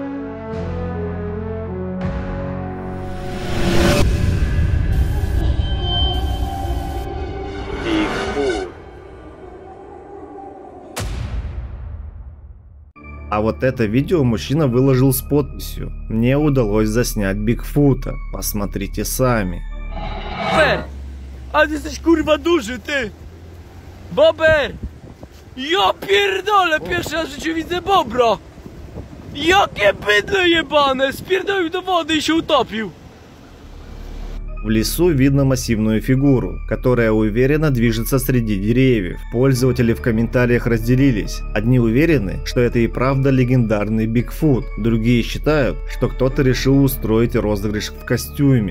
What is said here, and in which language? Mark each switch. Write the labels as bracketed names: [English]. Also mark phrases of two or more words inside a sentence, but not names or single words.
[Russian] А вот это видео мужчина выложил с подписью: «Мне удалось заснять Бигфута, посмотрите сами». [Polish] Bober! A ty jesteś kurwa duży, ty! Bober! Ja pierdolę, pierwszy raz w życiu widzę bobra! Jakie bydle jebane! Spierdolił do wody i się utopił! [Russian] В лесу видно массивную фигуру, которая уверенно движется среди деревьев. Пользователи в комментариях разделились. Одни уверены, что это и правда легендарный Бигфут. Другие считают, что кто-то решил устроить розыгрыш в костюме.